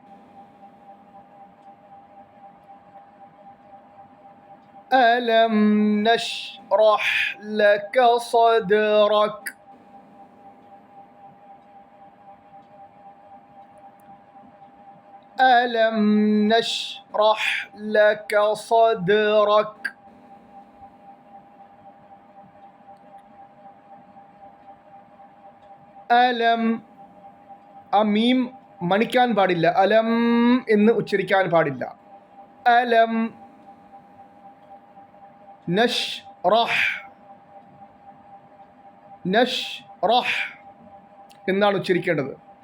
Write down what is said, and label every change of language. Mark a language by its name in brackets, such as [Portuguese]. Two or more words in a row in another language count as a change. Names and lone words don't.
[Arabic] ألم نشرح لك صدرك. ألم نشرح لك صدرك. [Malayalam] അലം, ആ മീം മണിക്കാൻ പാടില്ല. അലം എന്ന് ഉച്ചരിക്കാൻ പാടില്ല. [Arabic] ألم نشرح, [Malayalam] നഷ്റഹ് എന്നാണ് ഉച്ചരിക്കേണ്ടത്.